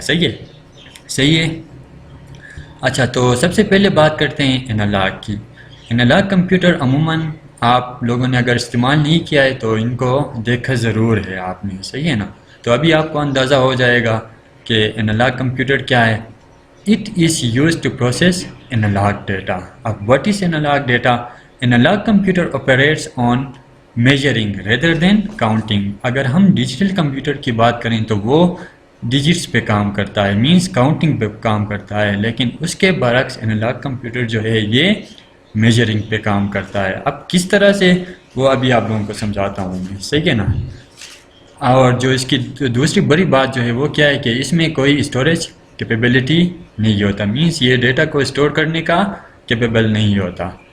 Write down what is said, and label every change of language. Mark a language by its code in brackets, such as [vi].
[ur] صحیح ہے؟ صحیح ہے. اچھا تو سب سے پہلے بات کرتے ہیں انالاگ کی. انالاگ کمپیوٹر عموماً آپ لوگوں نے اگر استعمال نہیں کیا ہے تو ان کو دیکھا ضرور ہے آپ نے. صحیح ہے نا؟ تو ابھی آپ کو اندازہ ہو جائے گا کہ انالاگ کمپیوٹر کیا ہے. [en] It is used to process analog data. [ur] اب [en] what is analog data? Analog computer operates on measuring rather than counting. [ur] اگر ہم ڈیجیٹل کمپیوٹر کی بات کریں تو وہ ڈیجٹس پہ کام کرتا ہے، مینس کاؤنٹنگ پہ کام کرتا ہے، لیکن اس کے برعکس انالاگ کمپیوٹر جو ہے یہ میجرنگ پہ کام کرتا ہے. اب کس طرح سے وہ ابھی آپ لوگوں کو سمجھاتا ہوں میں. صحیح ہے نا؟ اور جو اس کی دوسری بڑی بات جو ہے وہ کیا ہے کہ اس میں کوئی اسٹوریج کیپیبلٹی نہیں ہوتا، مینس یہ ڈیٹا کو اسٹور کرنے کا کیپیبل نہیں ہوتا.